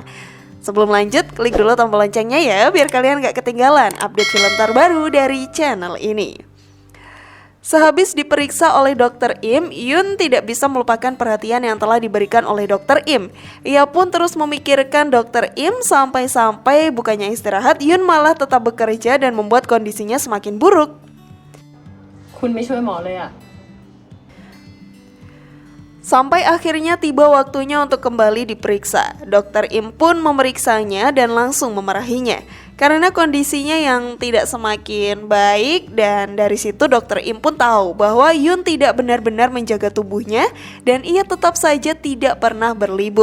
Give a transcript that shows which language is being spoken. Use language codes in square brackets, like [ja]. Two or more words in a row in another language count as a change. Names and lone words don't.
[id] Sebelum lanjut, klik dulu tombol loncengnya ya, biar kalian gak ketinggalan update film terbaru dari channel ini. Sehabis diperiksa oleh Dr. Im, Yun tidak bisa melupakan perhatian yang telah diberikan oleh Dr. Im. Ia pun terus memikirkan Dr. Im sampai-sampai bukannya istirahat, Yun malah tetap bekerja dan membuat kondisinya semakin buruk. [th] คุณไม่ช่วยหมอเลยอะ [id] Sampai akhirnya tiba waktunya untuk kembali diperiksa. Dr. Im pun memeriksanya dan langsung memarahinya karena kondisinya yang tidak semakin baik, dan dari situ Dr. Im pun tahu bahwa Yun tidak benar-benar menjaga tubuhnya dan ia tetap saja tidak pernah berlibur.